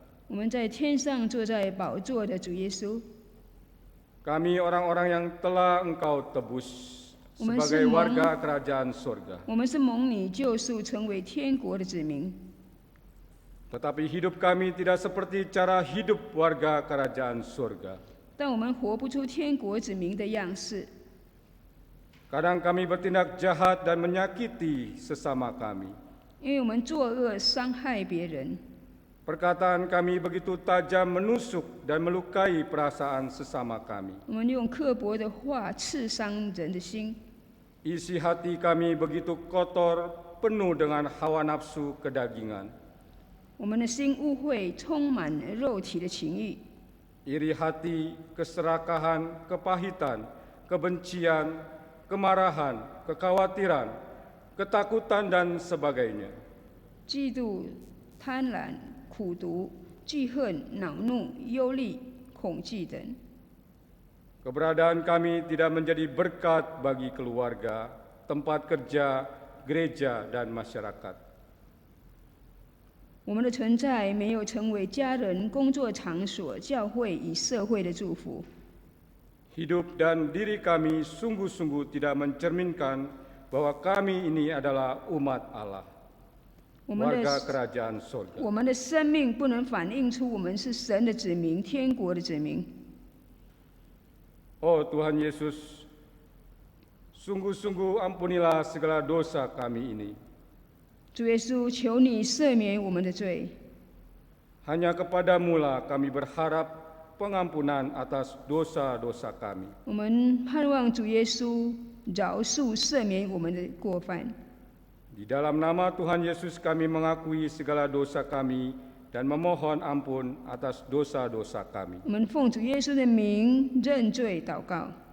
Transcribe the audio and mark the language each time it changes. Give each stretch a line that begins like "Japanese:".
Chinese: 我们在天上坐在宝座的主耶稣，
Indonesian: kami orang-orang yang telah Engkau tebus
Chinese: 我们
Indonesian: sebagai
Chinese: 是蒙
Indonesian: warga kerajaan surga.
Chinese: 我们是蒙你救赎，成为天国的子民。
Indonesian: Tetapi hidup kami tidak seperti cara hidup warga kerajaan surga.
Chinese: 但我们活不出天国子民的样式。
Indonesian: Kadang kami bertindak jahat dan menyakiti sesama kami.
Chinese: 因为我们作恶伤害别人，
Indonesian: Perkataan kami begitu tajam menusuk dan melukai perasaan sesama kami.
Chinese: 我们用刻薄的话刺伤人的心，
Indonesian: Isi hati kami begitu kotor, penuh dengan hawa nafsu kedagingan.
Chinese: 我们的心污秽，充满肉体的情欲，
Indonesian: Iri hati, keserakahan, kepahitan, kebencian, kemarahan, kekhawatiran, ketakutan, dan sebagainya.
Chinese: 嫉妒、贪婪、苦毒、惧恨、恼怒、忧虑、恐惧等。
Indonesian: Keberadaan kami tidak menjadi berkat bagi keluarga, tempat kerja, gereja, dan masyarakat.
Chinese: 我们的存在没有成为家人、工作场所、教会与社会的祝福。
Indonesian: Hidup dan diri kami sungguh-sungguh tidak mencerminkan bahwa kami ini adalah umat Allah,
Chinese: 我们
Indonesian: warga
Chinese: 的
Indonesian: kerajaan surga.
Chinese: 我们的生命不能反映出我们是神的子民、天国的子民。
Indonesian: Oh Tuhan Yesus, sungguh-sungguh ampunilah segala dosa kami ini.
Chinese: 主耶稣，求你赦免我们的罪。
Indonesian: Hanya kepadamu-lah kami berharap pengampunan atas dosa-dosa kami.
Chinese: 我们盼望主耶稣饶恕、赦免我们的过犯。
Indonesian: Di dalam nama Tuhan Yesus kami mengakui segala dosa kami dan memohon ampun atas dosa-dosa kami.
Chinese: 我们奉主耶稣的名认罪祷告。